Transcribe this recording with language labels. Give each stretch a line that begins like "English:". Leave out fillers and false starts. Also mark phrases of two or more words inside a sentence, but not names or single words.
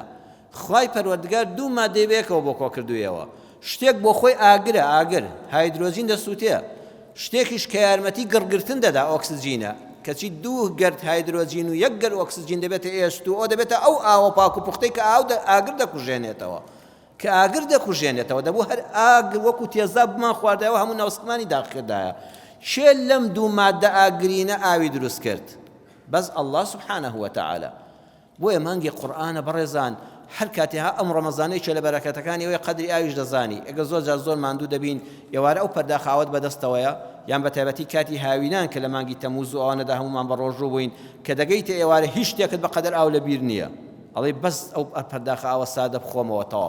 Central Kurdish: خوای پەروەردگار دوو مادەی بەیەکەوە بۆ کۆ کردوویەوە، شتێک بۆ خۆی ئاگرە، ئاگر هایدرۆجین دەسووتەیە، شتێکیش کە یارمەتی گڕگرتن دەدا ئۆکسجینە، کەچی دوو گەرد هایدرۆجین و یەک گەر ئۆکسجین دەبێتە H2O، دەبێتە ئەو ئاوە پاک و پوختەی کە ئاگر دەکوژێنێتەوە، کە ئاگر دەکوژێنێتەوە، دەبوو هەر ئاگر وەکو تێزاب بمان خواردەوە هەموو ناوسکمانی داخکردایە. شێ لەم دوو مادە ئاگرینە ئاوی دروست کرد؟ بەس
Arabic: الله سبحانه وتعالى.
Central Kurdish: بۆیە مانگی قورئانە بەڕێزان، هەر کاتێها ئەم ڕەمەزانەی چێ لە بەرەکەتەکانی ئەوەی قەدری ئاویش دەزانی. ئەگە زۆر جار زۆر ماندوو دەبین، ئێوارە ئەو پەرداخاوت بەدەستەوەیە، یان بە تایبەتی کاتی هاوینان کە لە مانگی تەمووز و ئەوانەدا هەمومان بە ڕۆژوو بووین، کە دەگەیتە ئێوارە هیچ شتێکت بە قەدەر ئاو لە بیر نییە، ئەڵێ بەس ئەو پەرداخە ئاوە سادە بخۆمەوە تەواو.